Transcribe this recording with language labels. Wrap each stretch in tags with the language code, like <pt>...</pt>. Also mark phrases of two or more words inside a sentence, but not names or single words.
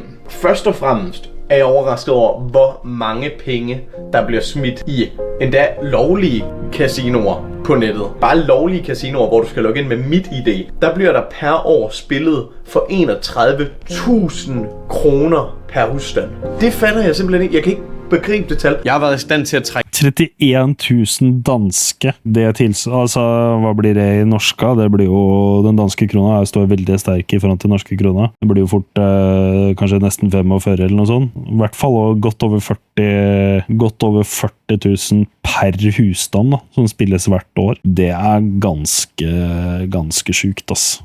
<da>Først og fremmest er jeg overrasket over, hvor mange penge, der bliver smidt i endda lovlige casinoer på nettet. Bare lovlige casinoer, hvor du skal logge ind med MitID. Der bliver der per år spillet for 31.000 kroner per husstand. Det fatter jeg simpelthen ikke. Jeg kan ikke begribe det tal. Jeg har været i stand til at trække 31.000 danske. Det altså,</da> <no>hva blir det i norska? Det blir jo, den danske krona står veldig sterk i forhold til norske krona. Det blir jo fort kanskje nesten 45 eller noe sånt. I hvert fall godt over 40 000 per husstand da, som spilles hvert år. Det er ganske sjukt, ass.</no>